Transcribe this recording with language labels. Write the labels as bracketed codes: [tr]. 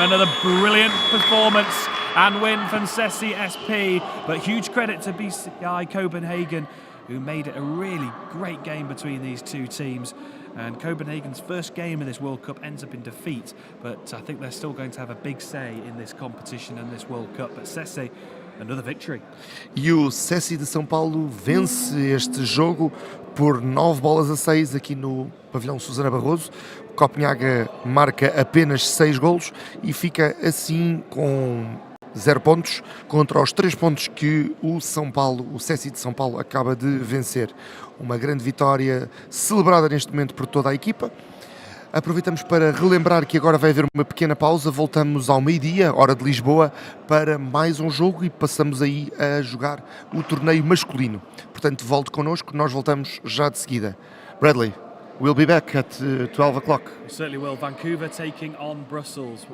[en] Another brilliant performance and win from SESI SP, but huge credit to BSI Copenhagen, who made it a really great game between these two teams. And Copenhagen's first game of this World Cup ends up in defeat, but I think they're still going to have a big say in this competition and this World Cup. But SESI, another victory. [pt] E o SESI de São Paulo vence este jogo por 9-6 aqui no pavilhão Susana Barroso. O Copenhagen marca apenas 6 golos e fica assim com 0 pontos contra os 3 pontos que o SESI de São Paulo acaba de vencer. Uma grande vitória celebrada neste momento por toda a equipa. Aproveitamos para relembrar que agora vai haver uma pequena pausa. Voltamos ao meio-dia, hora de Lisboa, para mais um jogo e passamos aí a jogar o torneio masculino. Portanto, volte connosco, nós voltamos já de seguida. [en] Bradley, we'll be back at 12 o'clock. We certainly will. Vancouver taking on Brussels.